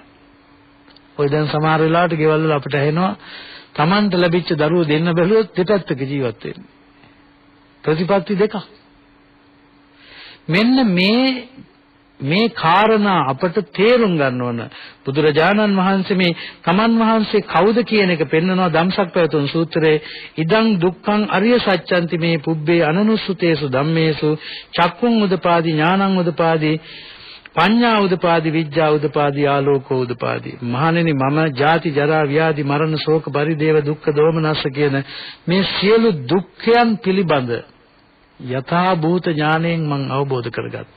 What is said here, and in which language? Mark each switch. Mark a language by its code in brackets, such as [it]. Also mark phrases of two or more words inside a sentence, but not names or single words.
[si] ඔය දැන් සමහර වෙලාවට ගෙවල් වල අපිට ඇහෙනවා Tamanට ලැබිච්ච දරුවෝ දෙන්න බැලුවොත් දෙපැත්තක ජීවත් වෙන්නේ. ප්‍රතිපත්ති දෙකක්. මෙන්න මේ කාරණා අපට තේරුම් ගන්න ඕන. බුදුරජාණන් වහන්සේ මේ තමන් වහන්සේ කවුද කියන එක පෙන්වනවා ධම්සක් පැවතුම් සූත්‍රයේ. [pi] ඉදං දුක්ඛං අරිය සත්‍යන්ති මේ පුබ්බේ අනනුස්සතේසු ධම්මේසු චක්කුං උදපාදි ඥානං උදපාදි පඤ්ඤා උදපාදි විඥා උදපාදි ආලෝකෝ උදපාදි. [si] මහණෙනි මම ජාති ජරා ව්‍යාධි මරණ ශෝක පරිදේව දුක්ඛ දෝමනස්ස කියන මේ සියලු දුක්ඛයන් පිළිබඳ යථා භූත ඥාණයෙන් මම අවබෝධ කරගත්තා.